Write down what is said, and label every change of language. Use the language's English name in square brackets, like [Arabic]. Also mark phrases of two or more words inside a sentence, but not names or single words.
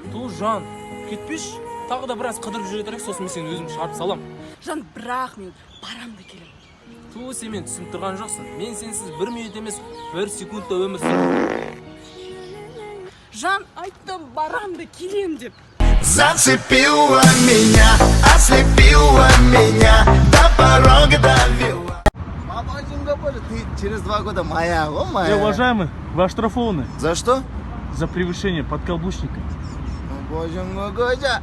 [Kazakh] Ту, Жан, кетпеші. Тағы да біраз қыдырып жүре тұрайық, сосын мен сені өзім шығарып салам. Жан, бірақ мен барам да келем. Ту, сен мен түсініп тұрған жоқсың. Мен сенсіз 1 минут емес, 1 секундта өмір сүремін. жан айттым барамды келем деп. [Russian] Зацепила меня, ослепила меня, до порога довела. Ты через 2 года моя, о моя. Уважаемый, вы оштрафованы За что? за превышение подкаблучника. Боже мой, Годя.